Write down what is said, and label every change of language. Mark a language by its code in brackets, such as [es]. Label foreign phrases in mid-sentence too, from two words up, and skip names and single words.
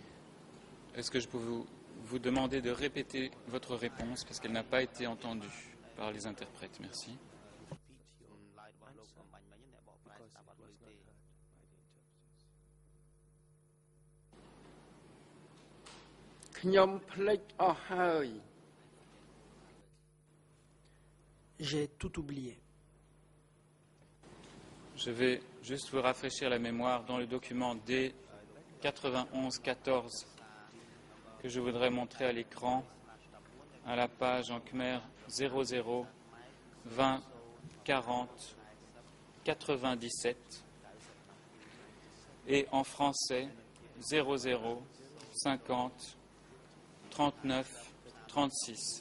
[fr] Est-ce que je peux vous demander de répéter votre réponse parce qu'elle n'a pas été entendue par les interprètes. Merci. [km] ខ្ញុំភ្លេចអស់ហើយ [fr] J'ai tout oublié. Je vais juste vous rafraîchir la mémoire dans le document D9114 que je voudrais montrer à l'écran, à la page en Khmer 00 20 40 97 et en français 00 50 39 36.